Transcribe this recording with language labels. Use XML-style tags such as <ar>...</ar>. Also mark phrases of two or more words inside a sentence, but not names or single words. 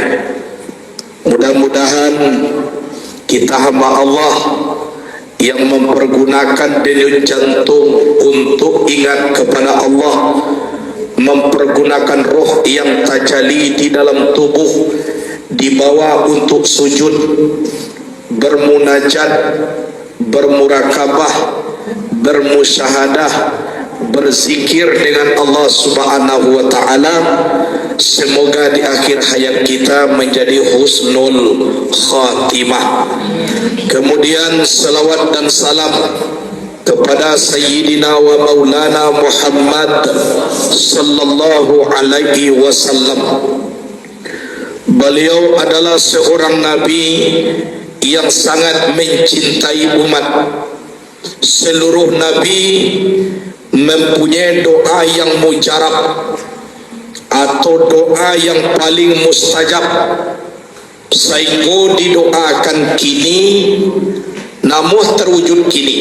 <id>Mudah-mudahan kita hamba Allah yang mempergunakan denyut jantung untuk ingat kepada Allah, mempergunakan roh yang tajalli di dalam tubuh dibawa untuk sujud, bermunajat, bermurakabah, bermusyahadah, berzikir dengan Allah</id> <ar>Subhanahu wa ta'ala.</ar> <id>Semoga di akhir hayat kita menjadi husnul khatimah. Kemudian salawat dan salam kepada</id> <ar>Sayyidina wa Maulana</ar> <id>Muhammad</id> <ar>sallallahu alaihi wasallam.</ar> <id>Beliau adalah seorang nabi yang sangat mencintai umat. Seluruh nabi mempunyai doa yang mujarab atau doa yang paling mustajab, sehingga didoakan kini namun terwujud kini.</id>